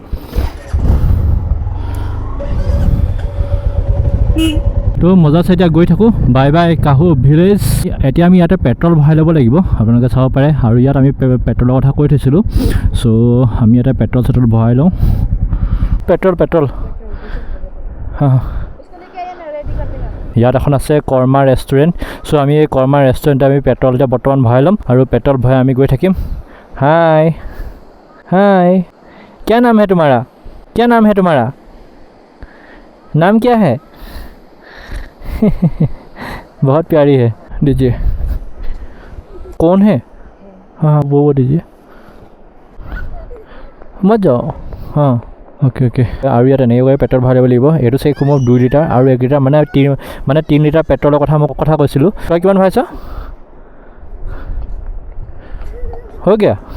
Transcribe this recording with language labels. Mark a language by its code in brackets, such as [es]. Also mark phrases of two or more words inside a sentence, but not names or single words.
[as] তো মজা আছে এতিয়া গৈ থাকোঁ [en] bye bye [as] কাহু ভিলেজ এতিয়া আমি ইয়াতে পেট্ৰল ভৰাই ল'ব লাগিব আপোনালোকে চাব পাৰে আৰু ইয়াত আমি পেট্ৰলৰ কথা কৈ থৈছিলোঁ চ' আমি ইয়াতে পেট্ৰল ভৰাই লওঁ পেট্ৰল হা ইয়াত এখন আছে কৰ্মা ৰেষ্টুৰেণ্ট চ' আমি এই কৰ্মা ৰেষ্টুৰেণ্টে আমি পেট্ৰল এতিয়া বৰ্তমান ভৰাই ল'ম আৰু পেট্ৰল ভৰাই আমি গৈ থাকিম हाय [hi] क्या नाम है तुम्हारा नाम क्या है बहुत प्यारी है दीजिए कौन है हाँ वो दीजिए मत जाओ हाँ ओके [as] আৰু ইয়াত এনেকৈ পেট্ৰল ভৰাই ল'ব লাগিব এইটো চাগে কমেও 2 লিটাৰ আৰু 1 লিটাৰ মানে 3 লিটাৰ পেট্ৰলৰ কথা কৈছিলোঁ তই কিমান ভৰাইছ [hi] हो गया